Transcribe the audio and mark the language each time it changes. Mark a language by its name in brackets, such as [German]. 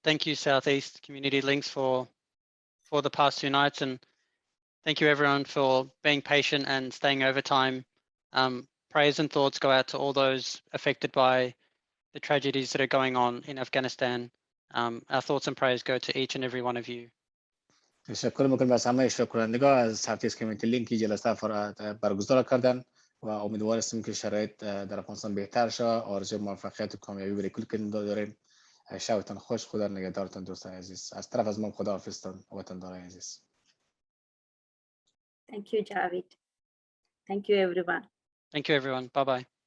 [English] Thank you, Southeast Community Links, for the past 2 nights, and thank you, everyone, for being patient and staying overtime. Prayers and thoughts go out to all those affected by the tragedies that are going on in Afghanistan. Our thoughts and prayers go to each and every one of you. [Persian] تشکر میکنم از همه اشتراک کنندگان از ساعتیس کمیونیتی لینک که جلسه برگزار کردن و امیدوار هستیم که شرایط در افغانستان بهتر شود. آرزوی موفقیت و کامیابی برای کل کننده داریم. شبتون خوش. خدا نگهدارتون دوستان عزیز. از طرف از من خداحافظتون وطنداران عزیز. [English] Thank you, Javid. Thank you, everyone. Thank you, everyone. Bye-bye.